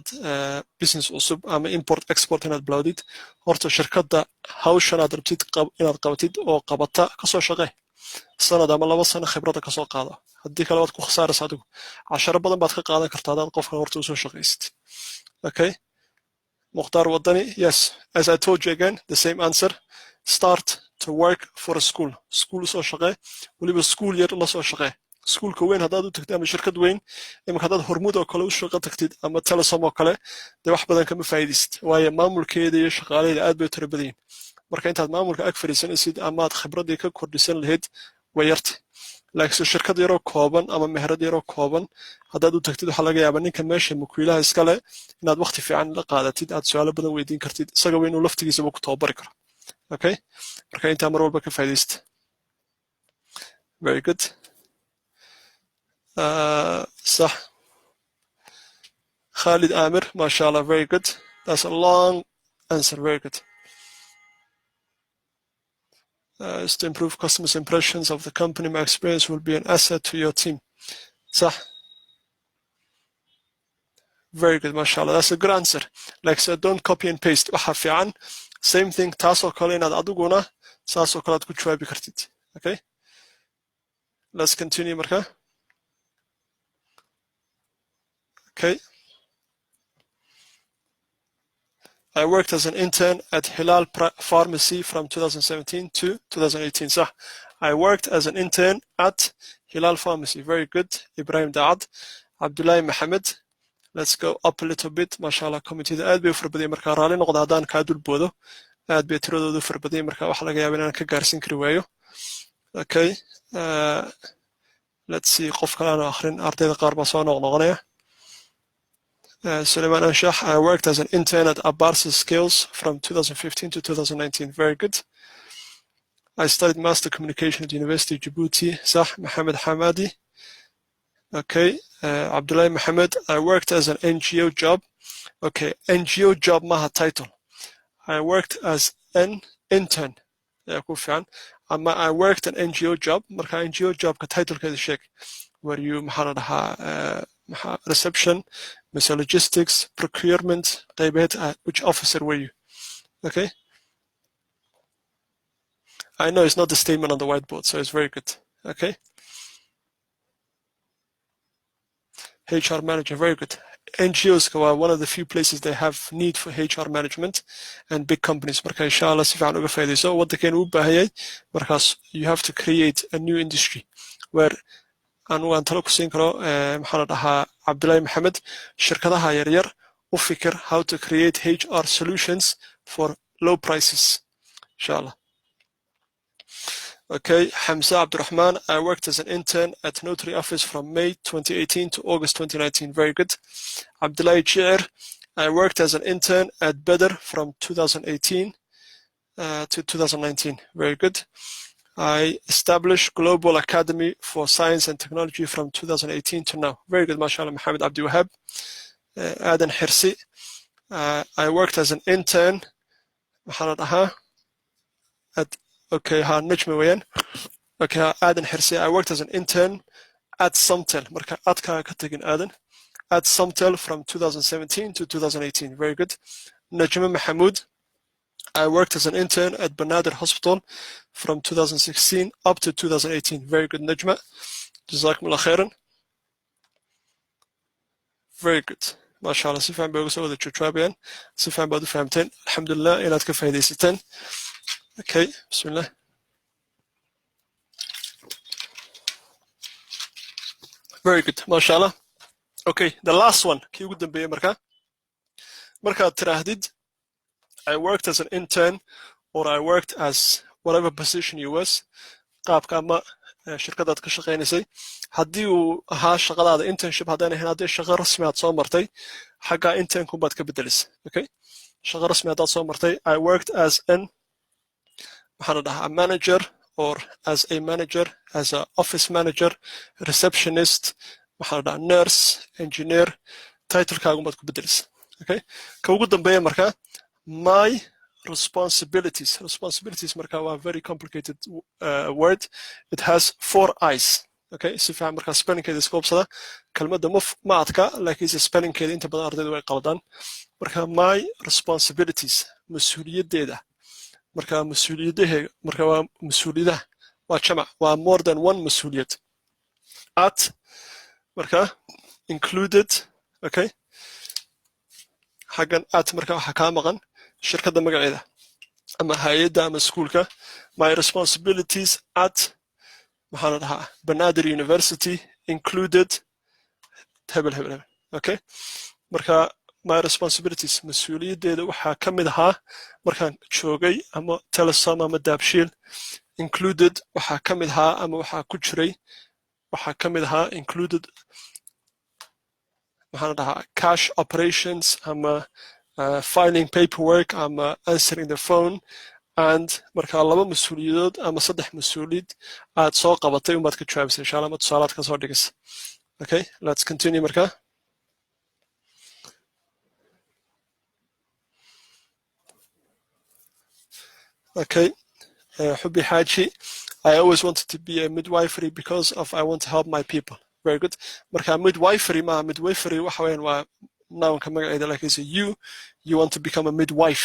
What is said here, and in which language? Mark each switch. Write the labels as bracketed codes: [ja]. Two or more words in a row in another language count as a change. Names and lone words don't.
[so] business cusub ama [en] import export [so] inaad bilowdid horta shirkadda hawshan aad rabtid inaad qabatid oo qabata ka soo shaqee sanad ama 2 sano khibrada ka soo qaado haddii kale waad ku khasaaraysaa adigu casharo badan baad ka qaadan kartaa hadaad qofkan horta usoo shaqaysid [en] okay Mukhtar Wadani yes as I told you again the same answer start to work for a school [so] soo shaqee waliba school yar la soo shaqee iskuulka weyn haddaad u tagtid ama shirkad weyn imika haddaad hormuud oo kale u shaqo tagtid ama telesom oo kale dee wax badan kama faa'iidaysid waayo maamulkeeda iyo shaqaalaheeda aad bay u tiro badan yihiin marka intaad maamulka ag fadhiisanaysid ama aad khibradii ka kordhisan lahayd way yartay laakiinse shirkad yaroo kooban ama meherad yaroo kooban haddaad u tagtid waxaa laga yaabaa ninka meesha makiilaha iskale inaad waqti fiican la qaadatid aad su'aalo badan weydiin kartid isaga waa inuu laftigiisaba ku tababari karo okay marka intaa mar walba ka faa'iidaysta [en] very good صح Khalid Amir mashallah very good that's a long answer very good is to improve customers' impressions of the company my experience will be an asset to your team صح very good mashallah that's a good answer like so don't copy and paste [so] waxa fiican [en] same thing [so] taasoo kale inaad adiguna saasoo kale aad ku jawaabi kartid [en] okay let's continue marka okay I worked as an intern at Hilal Pharmacy from 2017 to 2018 صح I worked as an intern at Hilal Pharmacy very good Ibrahim Daad Abdullah Mohammed let's go up a little bit mashallah committee [so] aad bay farbadiyay marka raali noqdo hadaan ka dul boodo aad bay tiradoodu farbadiyay marka waxa laga yaabaa inaan ka gaarsin kari waayo [en] okay let's see [so] qof kale aan akhrin ardayda qaar baa soo noqnoqonaya Suleiman Anshah, [en] I worked as an intern at Abarsa Skills from 2015 to 2019. Very good. I studied master communication at University of Djibouti. Sah Mohammed Hamadi. Okay. Abdullah Mohammed, I worked as an NGO job. Okay. NGO job maha title. I worked as an intern. I worked an NGO job. [so] Marka NGO job ka title ka sheeg. [en] Were you reception, logistics, procurement, which officer were you? Okay. I know it's not the statement on the whiteboard, so it's very good. Okay. HR manager, very good. NGOs are one of the few places they have need for HR management and big companies. [so] Marka inshallah si fiican uga faa'iidayso waddankan uu baahayay markaas [en] you have to create a new industry where [so] aan talo ku siin karo maxaa la dhahaa Abdullah Mohammed shirkadaha yaryar u fikir [en] how to create HR solutions for low prices [so] inshallah [en] okay Hamza Abdurrahman I worked as an intern at notary office from May 2018 to August 2019 very good Abdullah Chair I worked as an intern at Badr from 2018 to 2019 very good I established Global Academy for Science and Technology from 2018 to now. Very good, mashallah, Mohammed Abdi Wahab. Adan Hirsi. I worked as an intern. Okay, Najmi Wayan. Okay, Adan Hirsi. I worked as an intern at Sumtel. [so] Marka adka ka tagin Adan. [en] At Sumtel from 2017 to 2018. Very good. Najma Mahmoud. I worked as an intern at Banadir Hospital from 2016 up to 2018. Very good, Najma. Jazakumullah khairan. Very good. MashaAllah. [so] Si fiican bay uga soo wada jawaabeen. Si fiican baad u fahamteen. Alxamdulillah inaad ka faa'iidaysateen. [en] Okay, bismillah. Very good, MashaAllah. Okay, the last one. [so] Kii ugu dambeeyay markaad tiraahdid [en] I worked as an intern or I worked as whatever position you was [so] qaabka ama shirkadaad ka shaqaynaysay haddii uu ahaa shaqadaada internship haddaan ahayn haddii shaqo rasmi aad soo martay xagga internku baad ka bedelisay okay shaqo rasmi haddaad soo martay [en] I worked as an a manager or as a manager as a office manager receptionist nurse engineer [so] titlekaagu baad ku bedelisay okay ka ugu dambeeya markaa [en] my responsibilities [so] marka waa [en] very complicated word. It has 4 eyes. [so] Okay, si fiican marka spellingkeeda iska hubsada. Kelmadda ma adka laakiinse spellingkeeda inta badan ardaydu way qaldaan. Marka [en] my responsibilities [so] mas'uuliyaddeeda. Marka mas'uuliyadaheega marka waa mas'uuliyadaha waa jamac waa [en] more than one [so] mas'uuliyad. At marka included. Okay, xaggan at marka waxa ka maqan shirkadda magaceeda ama hay'adda ama iskuulka. [en] My responsibilities at [so] maxaa la dhahaa [en] Banaadir University included hebel. [so] Okay, marka [en] my responsibilities [so] mas'uuliyaddeeda waxaa ka mid ahaa markaan joogay ama telesom ama daabshiil. Included waxaa ka mid ahaa ama waxaa ku jiray waxaa ka mid ahaa included maxaa la dhahaa [en] cash operations [so] ama [en] filing paperwork [so] ama [en] answering the phone. [so] And marka 2 mas'uuliyadood ama 3 mas'uuliyad aad soo qabatay umaad ka jawaabaysa insha Allah ma tusaalaad ka soo dhigaysa. [en] Okay, let's continue marka. Okay, Hubbi Haji, I always wanted to be a midwifery because of I want to help my people. Very good. [so] Marka midwifery waxa weeyaan waa nounka magaceeda laakiinse [en] you want to become a midwife.